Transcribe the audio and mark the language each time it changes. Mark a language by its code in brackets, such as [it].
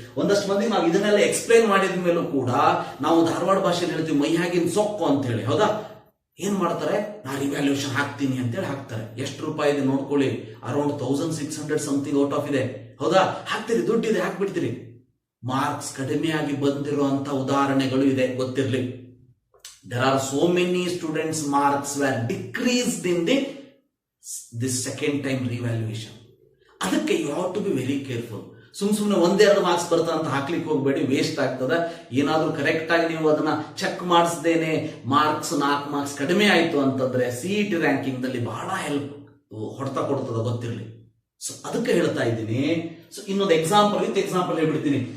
[kn] ಒಂದಷ್ಟು ಮಂದಿ ನಾವು ಇದನ್ನೆಲ್ಲ ಎಕ್ಸ್ಪ್ಲೈನ್ ಮಾಡಿದ ಮೇಲೂ ಕೂಡ ನಾವು ಧಾರವಾಡ ಭಾಷೆಯಲ್ಲಿ ಹೇಳ್ತೀವಿ ಮೈಯಾಗಿನ ಸೊಕ್ಕು ಅಂತ ಹೇಳಿ. ಹೌದಾ? ಏನ್ ಮಾಡ್ತಾರೆ, ನಾ ರಿವ್ಯಾಲ್ಯೂಷನ್ ಹಾಕ್ತೀನಿ ಅಂತೇಳಿ ಹಾಕ್ತಾರೆ. ಎಷ್ಟು ರೂಪಾಯಿ ಇದೆ ನೋಡ್ಕೊಳ್ಳಿ, [en] around 1600 something out of [kn] ಇದೆ. ಹೌದಾ? ಹಾಕ್ತಿರಿ, ದುಡ್ಡಿದೆ, ಹಾಕ್ಬಿಡ್ತೀರಿ. ಮಾರ್ಕ್ಸ್ ಕಡಿಮೆಯಾಗಿ ಬಂದಿರುವಂತ ಉದಾಹರಣೆಗಳು ಇದೆ, ಗೊತ್ತಿರ್ಲಿ. [en] there are so many students marks were decreased in this second time revaluation. [kn] ಅದಕ್ಕೆ [en] You have to be very careful. [kn] ಸುಮ್ಮನೆ ಒಂದೆರಡು ಮಾರ್ಕ್ಸ್ ಬರ್ತಾ ಅಂತ ಹಾಕ್ಲಿಕ್ಕೆ ಹೋಗ್ಬೇಡಿ, ವೇಸ್ಟ್ ಆಗ್ತದ. ಏನಾದ್ರೂ ಕರೆಕ್ಟ್ ಆಗಿ ನೀವು ಅದನ್ನ ಚೆಕ್ ಮಾಡಿಸ್ದೇನೆ ಮಾರ್ಕ್ಸ್ 4 ಮಾರ್ಕ್ಸ್ ಕಡಿಮೆ ಆಯ್ತು ಅಂತಂದ್ರೆ CET ರ್ಯಾಂಕಿಂಗ್ ದಲ್ಲಿ ಬಹಳ ಹೆಲ್ಪ್ ಹೊಡ್ತಾ ಕೊಡ್ತದ, ಗೊತ್ತಿರ್ಲಿ. ಸೊ ಅದಕ್ಕೆ ಹೇಳ್ತಾ ಇದ್ದೀನಿ. ಸೊ ಇನ್ನೊಂದು ಎಕ್ಸಾಂಪಲ್ ಹೇಳ್ಬಿಡ್ತೀನಿ.